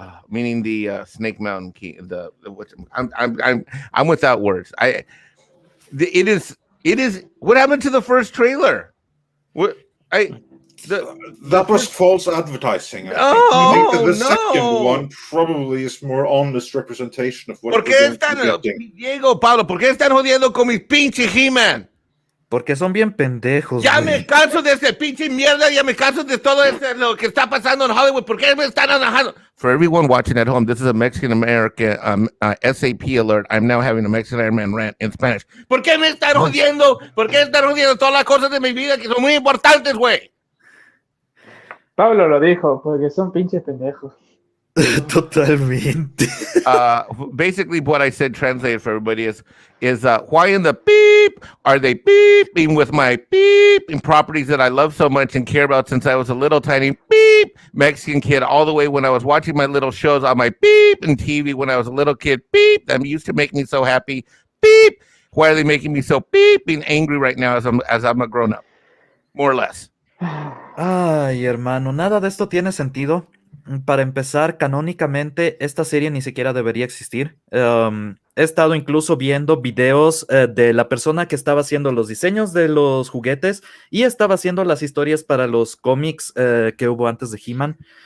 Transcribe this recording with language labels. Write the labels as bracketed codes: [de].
[en] Meaning the Snake Mountain key. I'm without words. It is. What happened to the first trailer? That was false advertising. I think that the second one probably is more honest representation of what we're going to be getting. [es] Diego, Pablo, ¿por qué están jodiendo con mis pinches He-Man? Porque son bien pendejos, Ya güey. me canso de ese pinche mierda, ya me canso de todo lo que está pasando en Hollywood. ¿Por qué me están enojando? [en] For everyone watching at home, this is a Mexican-American SAP alert. I'm now having a Mexican Iron Man rant in Spanish. [es] ¿Por qué me están jodiendo? ¿Por qué están jodiendo todas las cosas de mi vida que son muy importantes, güey? Pablo lo dijo, porque son pinches pendejos. Totalmente. [en] Basically, what I said translated for everybody is why in the beep are they beeping with my beeping properties that I love so much and care about since I was a little tiny beep Mexican kid all the way when I was watching my little shows on my beep and TV when I was a little kid beep that used to make me so happy beep. Why are they making me so beeping angry right now as I'm a grown up? More or less. [es] Ay, hermano, nada de esto tiene sentido. Para empezar, canónicamente, esta serie ni siquiera debería existir. He estado incluso viendo videos de la persona que estaba haciendo los diseños de los juguetes y estaba haciendo las historias para los cómics que hubo antes de He-Man.